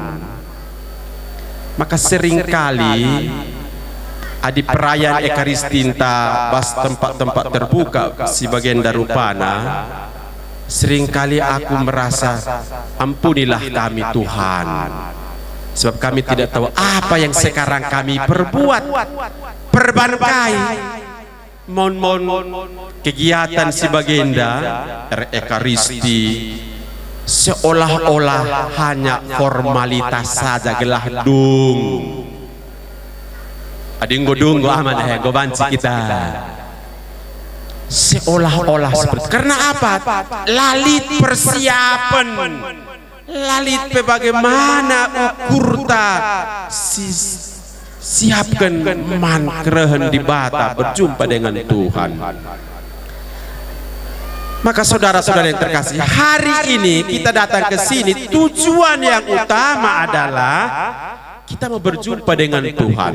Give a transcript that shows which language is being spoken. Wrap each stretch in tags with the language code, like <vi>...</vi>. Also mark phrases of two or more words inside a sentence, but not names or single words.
<id>Maka seringkali di perayaan Ekaristinta bas tempat-tempat terbuka sebagian darupana, seringkali aku merasa ampunilah kami Tuhan, sebab kami tidak tahu apa yang sekarang kami perbuat.</id> <btx>Perbangkai mon kegiatan sebagenda Ekaristi</btx> <id>seolah-olah hanya formalitas saja,</id> <btx>gelah dung adinggo-dunggo amat go banci kita.</btx> <id>Seolah-olah seperti, karena apa?</id> <btx>Lalit persiapan, lalit bagaimana ukurta siapkan mankrehen di bata</btx> <id>berjumpa dengan Tuhan. Maka saudara-saudara yang terkasih, hari ini kita datang ke sini, tujuan yang utama adalah kita mau berjumpa dengan Tuhan.</id>